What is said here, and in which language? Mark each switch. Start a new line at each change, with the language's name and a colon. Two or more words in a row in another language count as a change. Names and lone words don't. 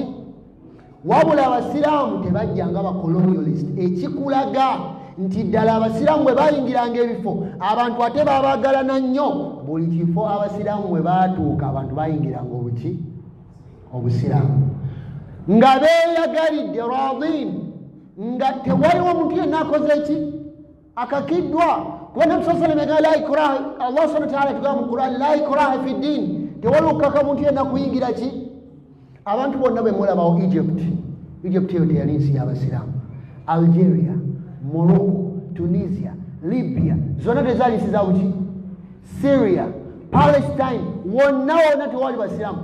Ganda: Wabula abasiraamu tebajjanga bacolonialist, ekikulaga nti ddala abasiraamu bwe bayingiranga ebifo abantu ate baabagalana nnyo. Buli kifo abasiraamu bwe baatuuka abantu bayingiranga obuki obusiraamu nga beeyagalidde radin, nga tewaliwo omuntu yenna akoze ki akakiddwa. Kuba Nabbi
Arabic: صلى الله عليه وسلم لا إكراه, الله سبحانه وتعالى
Ganda: tugamba mu Quran
Arabic: لا إكراه في الدين,
Ganda: tewaliwo okukaka muntu yenna kuyingira ki. Abantu bonna bwe mulabawo Egypt eyo teyali nsi y'abasiraamu. Algeria, Morocco, Tunisia, Libya zonna tezaali nsi za buki. Syria, Palestine wonna tewali basiraamu.